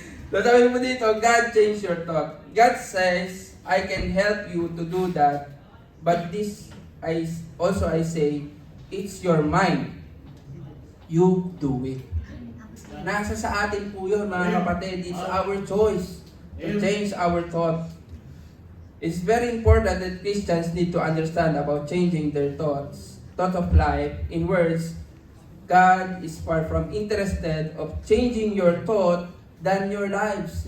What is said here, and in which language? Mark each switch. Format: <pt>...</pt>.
<en>So sabi mo dito, God changed your thought. God says, I can help you to do that, but this I say, it's your mind. You do it.</en> <tl>Nasa sa atin po yun, mga kapatid.</tl> <en>It's our choice to change our thought. It's very important that Christians need to understand about changing their thought of life. In words, God is far from interested of changing your thought than your lives.</en>